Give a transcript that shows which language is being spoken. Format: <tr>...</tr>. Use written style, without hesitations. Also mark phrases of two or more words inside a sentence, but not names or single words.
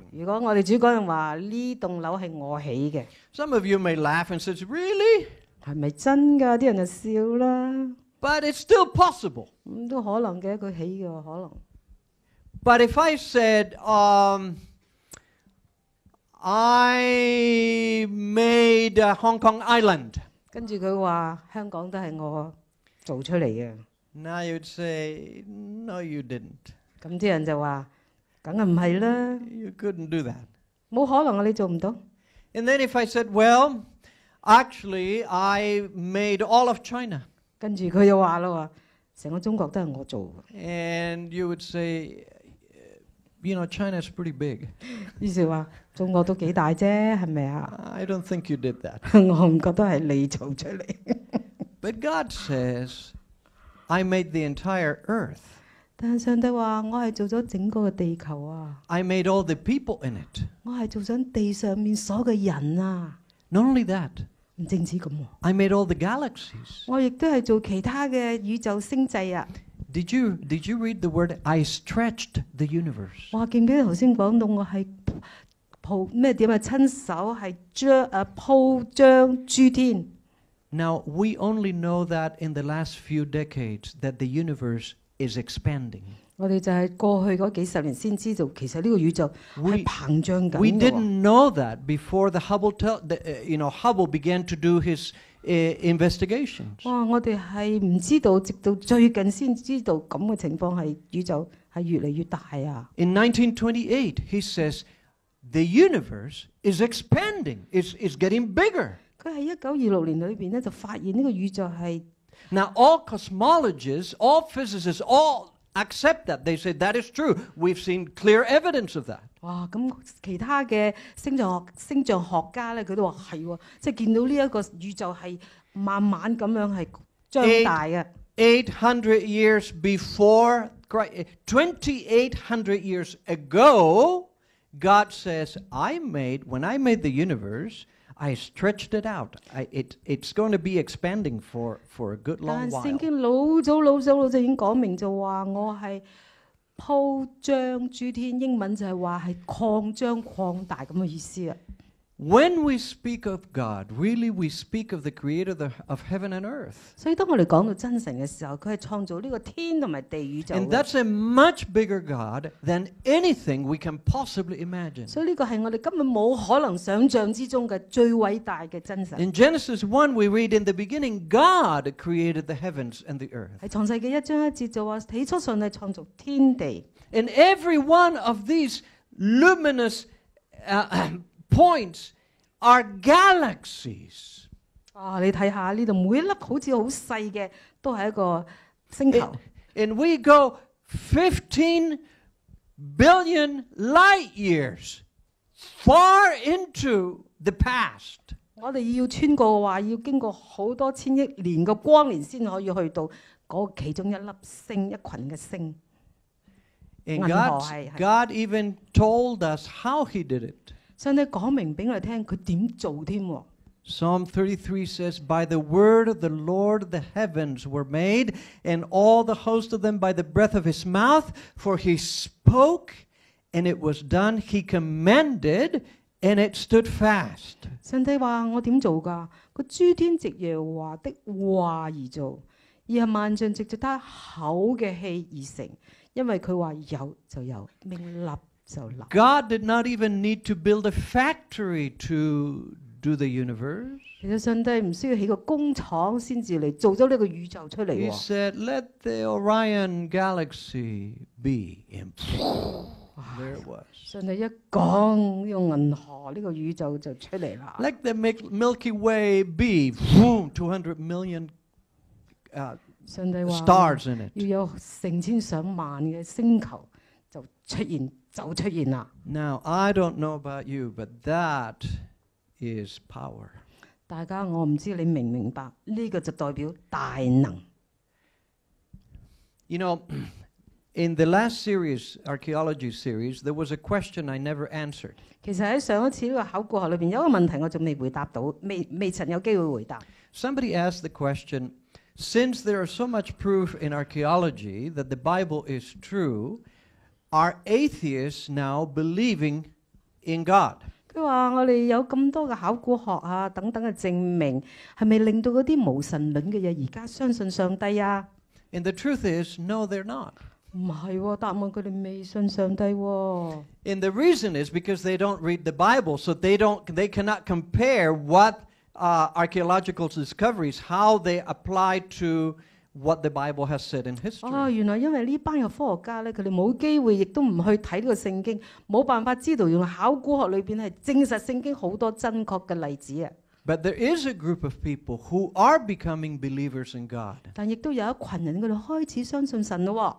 <yue>如果我哋主講人話呢棟樓係我起嘅，</yue> <en>Some of you may laugh and say, really?</en> <yue>係咪真㗎？啲人就笑啦。</yue> <en>But it's still possible.</en> <yue>咁都可能嘅，佢起嘅可能。</yue> <en>But if I said, I made Hong Kong Island.</en> <yue>跟住佢話香港都係我做出嚟嘅。</yue> <en>Now you'd say, no, you didn't.</en> <yue>咁啲人就話，梗係唔係啦，</yue> <en>You couldn't do that.</en> <yue>冇可能啊！你做唔到。</yue> <en>And then if I said, well, actually, I made all of China.</en> <yue>跟住佢又話啦話，成個中國都係我做嘅。</yue> <en>And you would say, China is pretty big.</en> <yue>於是話中國都幾大啫，係咪啊？</yue> <en>I don't think you did that.</en> <yue>我唔覺得係你做出嚟。</yue> <en>But God says, I made the entire earth.</en> <yue>但係上帝話我係做咗整個嘅地球啊！</yue> <en>I made all the people in it.</en> <yue>我係做咗地上面所有嘅人啊！</yue> <en>Not only that,</en> <yue>唔淨止咁喎，</yue> <en>I made all the galaxies.</en> <yue>我亦都係做其他嘅宇宙星際啊！</yue> <en>Did you read the word, I stretched the universe? 哇！</en> <yue>記唔記得頭先講到我係咩點啊？親手係鋪張諸天。</yue> <en>Now, we only know that in the last few decades that the universe is expanding.</en> <yue>我哋就係過去嗰幾十年先知道，其實呢個宇宙係膨脹緊嘅。</yue> <en>We didn't know that before the Hubble began to do his investigations. 哇！</en> <yue>我哋係唔知道，直到最近先知道咁嘅情況係宇宙係越嚟越大啊！</yue> <en>In 1928, he says, the universe is expanding, is getting bigger.</en> <yue>佢喺1926年裏邊咧就發現呢個宇宙係。</yue> <en>Now, all cosmologists, all physicists, all accept that. They say that is true. We've seen clear evidence of that. 哇！</en> <yue>咁其他嘅星象學家咧，佢都話係喎，即係見到呢一個宇宙係慢慢咁樣係張大嘅。</yue> <en>800 years before Christ, 2,800 years ago, God says, when I made the universe, I stretched it out. It's going to be expanding for a good long while.</en> <yue>但聖經老早已經講明就話我係鋪張諸天，英文就係話係擴張擴大咁嘅意思啊。</yue> <en>When we speak of God, really we speak of the Creator of heaven and earth.</en> <yue>所以當我哋講到真神嘅時候，佢係創造呢個天同埋地宇宙。</yue> <en>And that's a much bigger God than anything we can possibly imagine.</en> <yue>所以呢個係我哋根本冇可能想象之中嘅最偉大嘅真神。</yue> <en>In Genesis 1, we read, in the beginning, God created the heavens and the earth.</en> <yue>喺創世記1章1節就話，起初上帝創造天地。</yue> <en>And every one of these luminous points are galaxies.</en> <yue>啊，你睇下呢度每一粒好似好細嘅，都係一個星球。</yue> <en>And we go 15 billion light years far into the past.</en> <yue>我哋要穿過嘅話，要經過好多千億年嘅光年先可以去到嗰其中一粒星，一群嘅星。</yue> <en>And God even told us how He did it.</en> <yue>上帝講明俾我哋聽，佢點做添。</yue> <en>Psalm 33 says, By the word of the Lord the heavens were made, and all the host of them by the breath of his mouth. For he spoke, and it was done. He commanded, and it stood fast.</en> <yue>上帝話：我點做㗎？個諸天藉耶和華的話而做，而係萬象藉着他口嘅氣而成。因為佢話有就有，命立就立。</yue> <en>God did not even need to build a factory to do the universe.</en> <yue>其實上帝唔需要起個工廠先至嚟做咗呢個宇宙出嚟</yue> <en>He</en> <yue>喎。</yue> <en>said, Let the Orion galaxy be. And there it was.</en> <yue>上帝一講，呢個銀河呢個宇宙就出嚟啦。</yue> <en>Let the Milky Way be. Boom, 200 million</en> <yue>上帝話</yue> <en>stars in it.</en> <yue>要有成千上萬嘅星球就出現啦。</yue> <en>Now, I don't know about you, but that is power.</en> <yue>大家我唔知你明唔明白？呢個就代表大能。</yue> <en>You know, in the last series, archaeology series, there was a question I never answered.</en> <yue>其實喺上一次呢個考古學裏邊有一個問題我仲未回答到，未曾有機會回答。</yue> <en>Somebody asked the question, since there is so much proof in archaeology that the Bible is true, are atheists now believing in God?</en> <yue>佢話：我哋有咁多嘅考古學啊等等嘅證明，係咪令到嗰啲無神論嘅嘢而家相信上帝啊？</yue> <en>And the truth is, no, they're not.</en> <yue>唔係喎，答案佢哋未信上帝喎。</yue> <en>And the reason is because they don't read the Bible, so they cannot compare what archaeological discoveries, how they apply to what the Bible has said in history.</en> <yue>原來因為呢班嘅科學家咧，佢哋冇機會，亦都唔去睇呢個聖經，冇辦法知道原來考古學裏邊係證實聖經好多真確嘅例子啊。</yue> <en>But there is a group of people who are becoming believers in God.</en> <yue>但亦都有一群人，佢哋開始相信神咯。</yue>